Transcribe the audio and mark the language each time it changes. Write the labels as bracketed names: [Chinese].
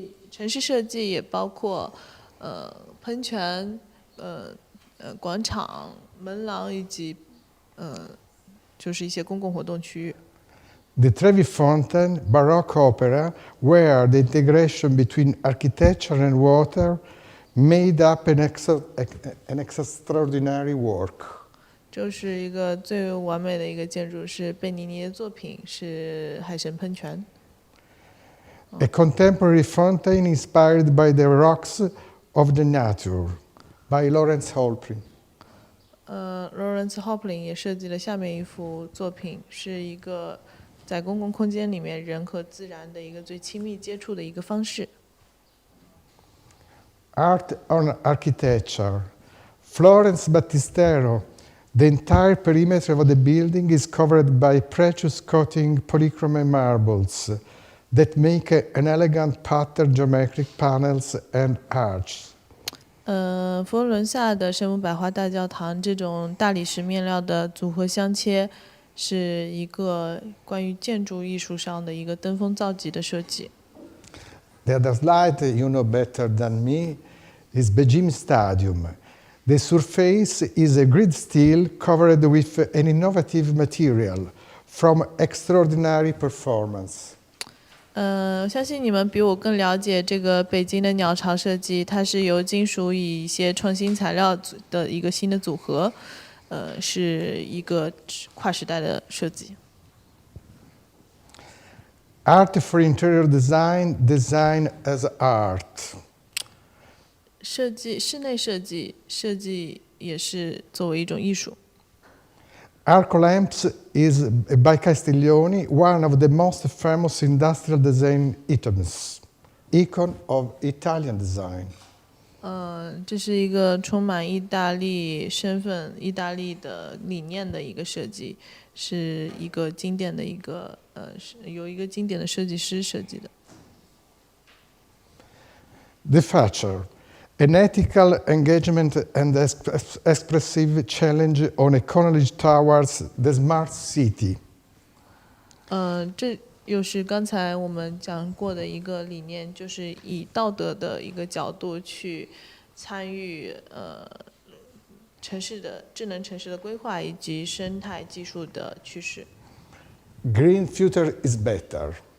[Chinese] 城市设计也包括喷泉、广场、门廊以及就是一些公共活动区域。 [English] The Trevi Fountain, Baroque opera, where the integration between architecture and water made up an extraordinary work. [Chinese] 就是一个最完美的一个建筑，是贝尼尼的作品，是海神喷泉。 [English] A contemporary fountain inspired by the rocks of the nature, by Lawrence Holprin. [Chinese] Lawrence Holprin 也设计了下面一幅作品，是一个在公共空间里面人和自然的一个最亲密接触的一个方式。 [English] Art on architecture. Florence Battistero. The entire perimeter of the building is covered by precious coating polychrome marbles that make an elegant pattern geometric panels and arches. [Chinese] 佛罗伦萨的圣母百花大教堂这种大理石面料的组合镶切，是一个关于建筑艺术上的一个登峰造极的设计。 [English] The other slide, you know better than me, is Beijing Stadium. The surface is a grid steel covered with an innovative material from extraordinary performance. [Chinese] 我相信你们比我更了解这个北京的鸟巢设计，它是由金属以一些创新材料的一个新的组合，是一个跨时代的设计。 [English] Art for interior design, design as art. [Chinese] 设计室内设计也是作为一种艺术。 [English] Arco lamps is by Castiglioni one of the most famous industrial design items, icon of Italian design. [Chinese] 这是一个充满意大利身份、意大利的理念的一个设计，是一个经典的一个由一个经典的设计师设计的。 [English] The feature. An ethical engagement and expressive challenge on a college towards the smart city. [Chinese] 这又是刚才我们讲过的一个理念，就是以道德的一个角度去参与城市的智能城市的规划以及生态技术的趋势。 [English] Green future is better.